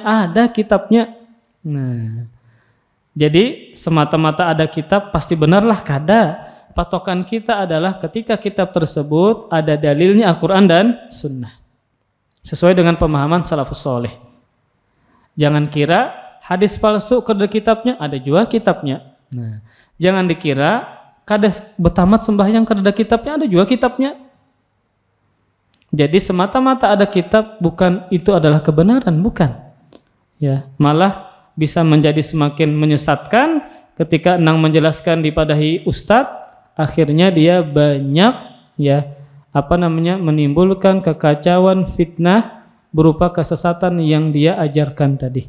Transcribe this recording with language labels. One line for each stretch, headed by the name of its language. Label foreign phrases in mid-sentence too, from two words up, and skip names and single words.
Banjar: Ada kitabnya. Nah, jadi semata-mata ada kitab pasti benarlah kada. Patokan kita adalah ketika kitab tersebut ada dalilnya Al-Quran dan Sunnah. Sesuai dengan pemahaman salafus soleh. Jangan kira hadis palsu kada kitabnya, ada juga kitabnya. Nah, jangan dikira kada betamat sembahyang kada kitabnya, ada juga kitabnya. Jadi semata-mata ada kitab bukan itu adalah kebenaran, bukan. Ya, malah bisa menjadi semakin menyesatkan ketika nang menjelaskan dipadahi ustadz, akhirnya dia banyak menimbulkan kekacauan, fitnah berupa kesesatan yang dia ajarkan tadi.